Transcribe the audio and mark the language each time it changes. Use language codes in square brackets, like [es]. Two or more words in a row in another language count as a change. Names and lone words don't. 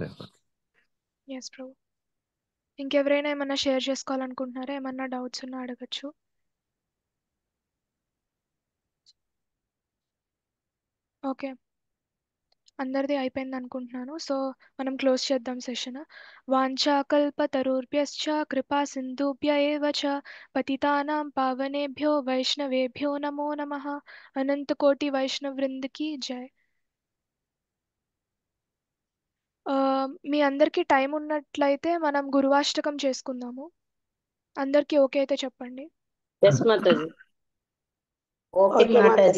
[te] ఎస్ ప్రభు. ఇంకెవరైనా ఏమన్నా షేర్ చేసుకోవాలనుకుంటున్నారా? ఏమన్నా డౌట్స్ ఉన్నా అడగచ్చు. ఓకే, అందరిది అయిపోయింది అనుకుంటున్నాను. సో మనం క్లోజ్ చేద్దాం సెషన్. [sa] वाञ्छाकल्पतरुभ्यश्च कृपा सिन्धुभ्य एव च पतितानां पावनेभ्यो वैष्णवेभ्यो नमो नमः. [te] అనంత కోటి వైష్ణవ వృంద్కి జై. మీ అందరికీ టైం ఉన్నట్లయితే మనం గురువాష్టకం చేసుకుందాము. అందరికీ ఓకే అయితే చెప్పండి. ఎస్ మాతాజీ. ఓకే మాతాజీ.